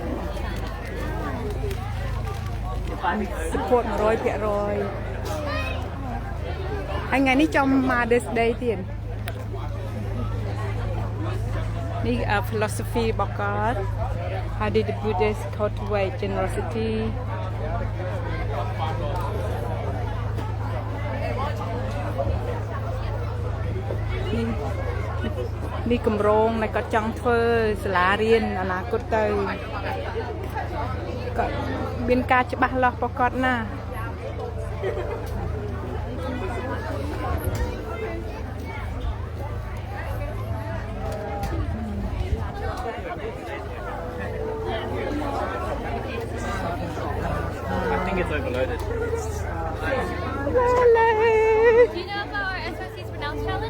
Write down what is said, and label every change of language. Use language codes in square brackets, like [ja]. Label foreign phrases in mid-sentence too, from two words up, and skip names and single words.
[km] support 100%ហើយថ្ងៃនេះចំមក [en] this day [km] ទៀត នេះ philosophy របស់គាត់ [en] How did the Buddhists cultivate generosity [km] នេះគម្រោងដែលគាត់ចង់ធ្វើសាលារៀនអនាគតទៅគាត់មានការច្បាស់លាស់របស់គាត់ណា [en] I think it's overloaded. Do you know about our SRC's Renounce Challenge?